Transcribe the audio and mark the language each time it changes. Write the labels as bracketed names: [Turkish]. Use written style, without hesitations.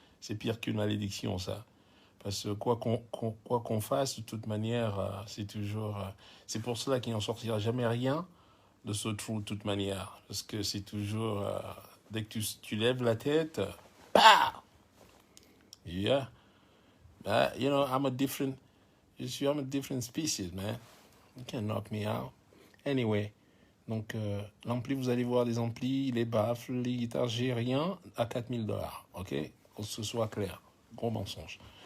[French] C'est pire qu'une malédiction, ça. Parce que quoi qu'on fasse, de toute manière, c'est toujours... c'est pour cela qu'il n'en sortira jamais rien de ce trou, de toute manière. Parce que c'est toujours... dès que tu lèves la tête, bah! [English] Yeah. You know, I'm a different... I'm a different species, man. You can't knock me out. Anyway. [French] Donc, l'ampli, vous allez voir les amplis, les baffles, les guitares, j'ai rien à $4000. OK? Que ce soit clair. Gros mensonge.